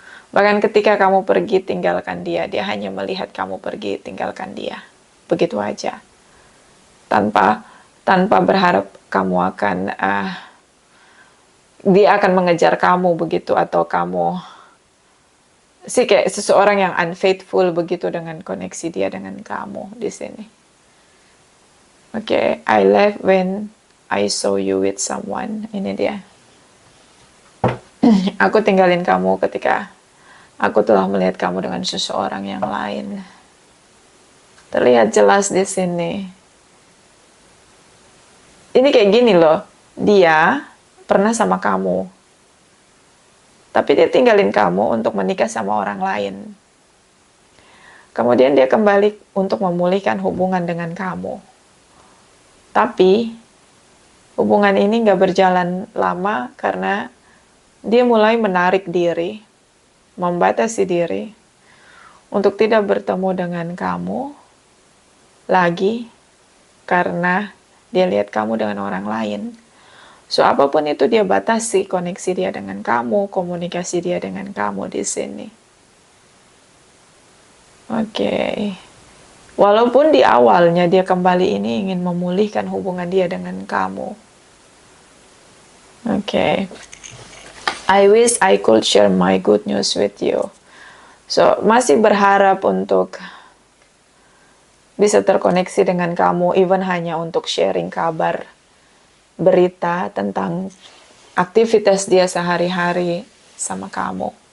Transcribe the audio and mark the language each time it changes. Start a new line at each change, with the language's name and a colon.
Indonesian: Bahkan ketika kamu pergi tinggalkan dia, dia hanya melihat kamu pergi tinggalkan dia. Begitu aja. Tanpa berharap kamu akan dia akan mengejar kamu begitu, atau kamu sih kayak seseorang yang unfaithful begitu dengan koneksi dia dengan kamu di sini.
English: Oke, I left when I saw you with someone.
Indonesian: Ini dia. Aku tinggalin kamu ketika aku telah melihat kamu dengan seseorang yang lain. Terlihat jelas di sini. Ini kayak gini loh. Dia pernah sama kamu, tapi dia tinggalin kamu untuk menikah sama orang lain. Kemudian dia kembali untuk memulihkan hubungan dengan kamu. Tapi hubungan ini gak berjalan lama karena dia mulai menarik diri, membatasi diri untuk tidak bertemu dengan kamu lagi karena dia lihat kamu dengan orang lain. So, apapun itu dia batasi koneksi dia dengan kamu, komunikasi dia dengan kamu di sini. Oke. Walaupun di awalnya dia kembali ini ingin memulihkan hubungan dia dengan kamu. Oke.
English: I wish I could share my good news with you.
Indonesian: So, masih berharap untuk bisa terkoneksi dengan kamu, even hanya untuk sharing kabar, berita tentang aktivitas dia sehari-hari sama kamu.